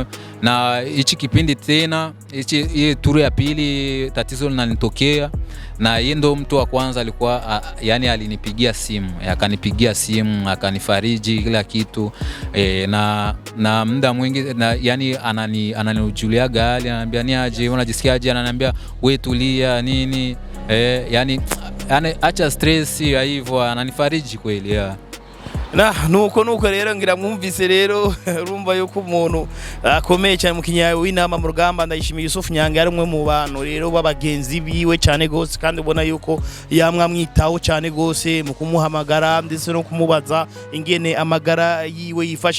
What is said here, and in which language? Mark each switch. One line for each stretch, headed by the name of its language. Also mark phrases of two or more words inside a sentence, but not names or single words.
Swahili: Na hichi kipindi tena, hii turu ya pili tatizo linanitokea, na yeye ndo mtu wa kwanza alikuwa yani alinipigia simu, akanifariji kila kitu, na muda mwingi yani ananijuliaga hali, ananiambia ni aje, unajisikiaje, ananiambia wewe tulia nini, yani acha stress ya hivyo, ananifariji kweli.
Rundi: nuko rero ngira mwumvise rero urumva yuko umuntu akomeye cyane mu kinyayo w'inama mu rugamba Ndayishimiye Yusuf Nyange ari umwe mu bantu rero babagenzi biwe cyane gose kandi ubona yuko yamwamwitaho cyane gose mu kumuhamagara ndetse no kumubaza ingene amagara yiwe yifashe.